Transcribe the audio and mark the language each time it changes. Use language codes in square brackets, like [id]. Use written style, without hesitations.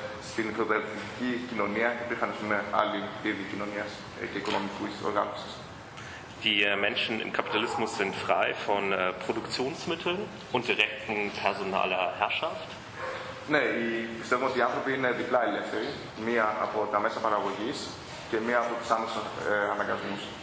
[el] Στην φεουδαλιστική κοινωνία υπήρχαν, ας πούμε, άλλοι είδη κοινωνίας και οικονομικού οργάνωσης. [de] Die Menschen im Kapitalismus sind frei von Produktionsmitteln und direkten personaler Herrschaft. [el] Ναι, πιστεύω ότι οι άνθρωποι είναι διπλά ελεύθεροι, μία από τα μέσα παραγωγής και μία από τους άμεσους αναγκασμούς.